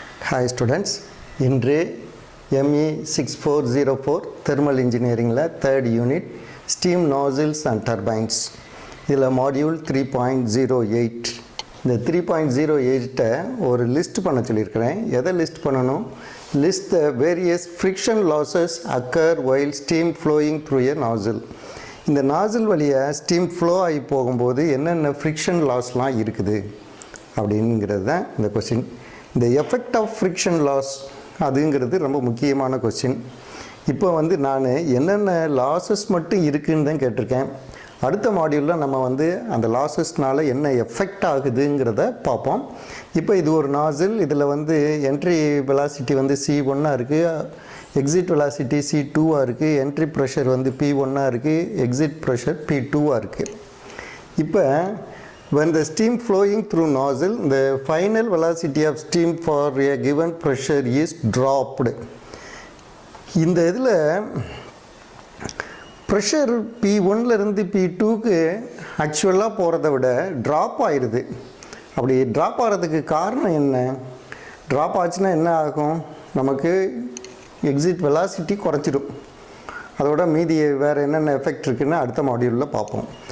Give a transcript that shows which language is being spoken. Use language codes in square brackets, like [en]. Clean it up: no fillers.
[en] Hi students, [ta] இன்று [en] ME6404 Thermal Engineeringல 3rd unit Steam Nozzles and Turbines. [ta] இதில் module 3.08. இந்த 3.08 ஒரு லிஸ்ட் பண்ண சொல்லியிருக்கிறேன். எதை லிஸ்ட் பண்ணணும்? [en] List the various friction losses occur while steam flowing through a nozzle. [ta] இந்த நாசில் வழியாக ஸ்டீம் ஃப்ளோ ஆகி போகும்போது என்னென்ன ஃப்ரிக்ஷன் லாஸ்லாம் இருக்குது அப்படிங்கிறது தான் இந்த கொஸ்டின். இந்த எஃபெக்ட் ஆஃப் ஃப்ரிக்ஷன் லாஸ் அதுங்கிறது ரொம்ப முக்கியமான கொஸ்டின். இப்போ நான் என்னென்ன லாஸஸ் மட்டும் இருக்குதுன்னு தான் கேட்டிருக்கேன். அடுத்த மாடியூலில் நம்ம அந்த லாஸஸ்னால் என்ன எஃபெக்ட் ஆகுதுங்கிறத பார்ப்போம். இப்போ இது ஒரு நாசில். இதில் என்ட்ரி வெலாசிட்டி C1 இருக்குது, எக்ஸிட் வெலாசிட்டி C2 இருக்குது, என்ட்ரி ப்ரெஷர் P1 இருக்குது, எக்ஸிட் ப்ரெஷர் P2 இருக்குது. இப்போ [en] when the steam flowing through nozzle, the final velocity of steam for a given pressure is dropped. [ta] இந்த இதில் ப்ரெஷர் P1லேருந்து P2க்கு ஆக்சுவலாக போகிறத விட ட்ராப் ஆயிடுது. அப்படி ட்ராப் ஆகிறதுக்கு காரணம் என்ன? ட்ராப் ஆச்சுன்னா என்ன ஆகும்? நமக்கு எக்ஸிட் வெலாசிட்டி குறைச்சிடும். அதோட மீதி வேறு என்னென்ன எஃபெக்ட் இருக்குதுன்னு அடுத்த மாடியூலில் பார்ப்போம்.